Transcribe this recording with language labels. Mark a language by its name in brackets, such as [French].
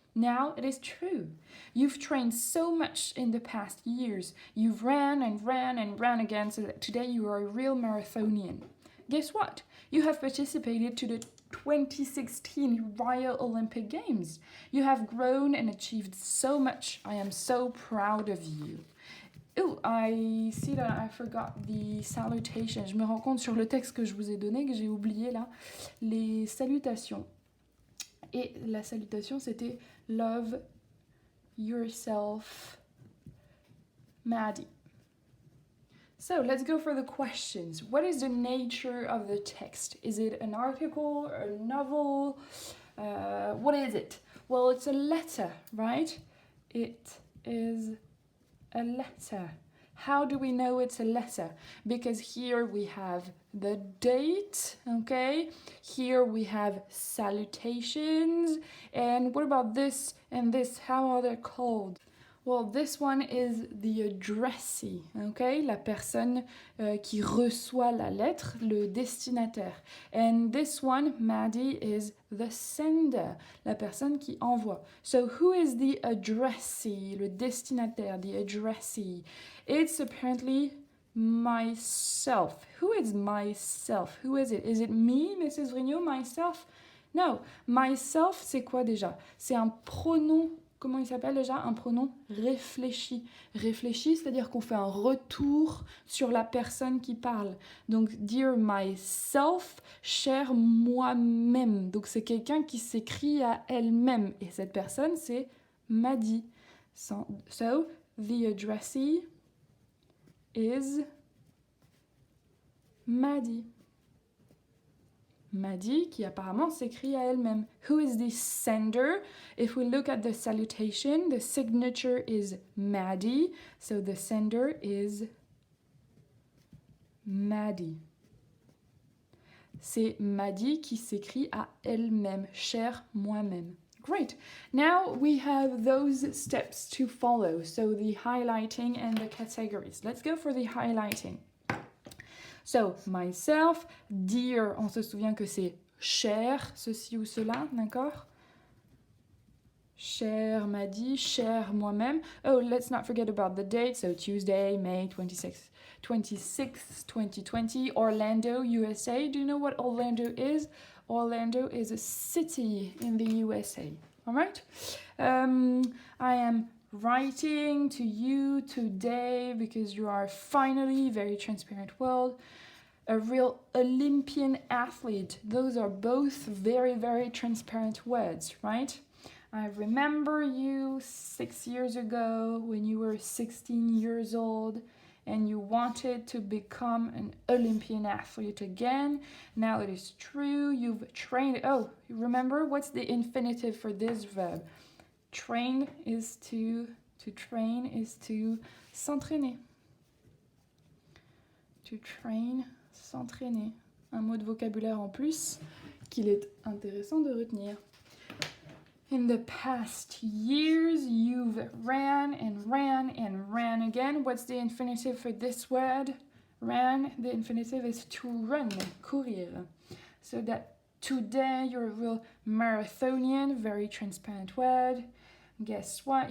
[English] Now it is true. You've trained so much in the past years. You've ran and ran and ran again so that today you are a real marathonian. Guess what? You have participated to the 2016 Rio Olympic Games. You have grown and achieved so much. I am so proud of you. Oh, I see that I forgot the salutation. [French] Je me rends compte sur le texte que je vous ai donné que j'ai oublié là les salutations. Et la salutation, c'était [English] Love yourself, [French] Maddie. [English] So let's go for the questions. What is the nature of the text? Is it an article, a novel? What is it? Well, it's a letter, right? It is a letter. How do we know it's a letter? Because here we have the date, okay? Here we have salutations. And what about this and this? How are they called? Well, this one is the addressee, okay? [French] La personne qui reçoit la lettre, le destinataire. [English] And this one, Maddie, is the sender, [French] la personne qui envoie. [English] So who is the addressee, le destinataire, the addressee? It's apparently myself. Who is myself? Who is it? Is it me, Mrs. Vrignot, myself? No, myself, [French] c'est quoi déjà? C'est un pronom. Comment il s'appelle déjà? Un pronom réfléchi. Réfléchi, c'est-à-dire qu'on fait un retour sur la personne qui parle. Donc, [English] dear myself, [French] cher moi-même. Donc, c'est quelqu'un qui s'écrit à elle-même. Et cette personne, c'est Maddie. [English] So, the addressee is Maddie. [French] Maddie, qui apparemment s'écrit à elle-même. [English] Who is the sender? If we look at the salutation, the signature is Maddie. So the sender is Maddie. [French] C'est Maddie qui s'écrit à elle-même. Cher moi-même. Great. [English] Now we have those steps to follow. So the highlighting and the categories. Let's go for the highlighting. So, myself, dear, [French] on se souvient que c'est cher, ceci ou cela, d'accord? Cher Maddie, cher moi-même. [English] Oh, let's not forget about the date. So, Tuesday, May 26th, 2020, Orlando, USA. Do you know what Orlando is? Orlando is a city in the USA. All right? I am writing to you today because you are finally, very transparent world, a real Olympian athlete. Those are both very, very transparent words, right? I remember you 6 years ago when you were 16 years old and you wanted to become an Olympian athlete again. Now it is true, you've trained. Oh, you remember what's the infinitive for this verb? Train is to train is to s'entraîner. To train, [French] s'entraîner. Un mot de vocabulaire en plus qu'il est intéressant de retenir. [English] In the past years, you've ran and ran and ran again. What's the infinitive for this word? Ran, the infinitive is to run, courir. So that today you're a real marathonian, very transparent word. Guess what?